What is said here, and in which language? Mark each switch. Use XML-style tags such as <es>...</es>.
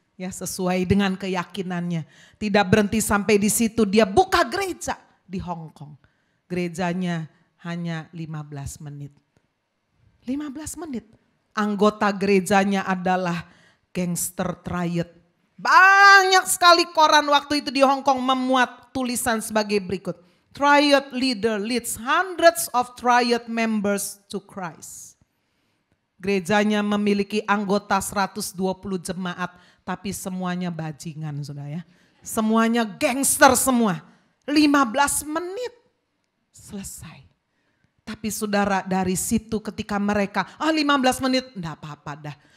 <id>Ya, sesuai dengan keyakinannya. Tidak berhenti sampai di situ, dia buka gereja di Hong Kong. Gerejanya hanya 15 menit. 15 menit. Anggota gerejanya adalah gangster triad. Banyak sekali koran waktu itu di Hong Kong memuat tulisan sebagai berikut.</id> <en>Triad leader leads hundreds of triad members to Christ.</en> <id>Gerejanya memiliki anggota 120 jemaat, tapi semuanya bajingan saudara ya. Semuanya gangster semua. 15 menit selesai. Tapi saudara, dari situ ketika mereka 15 menit enggak apa-apa dah.</id>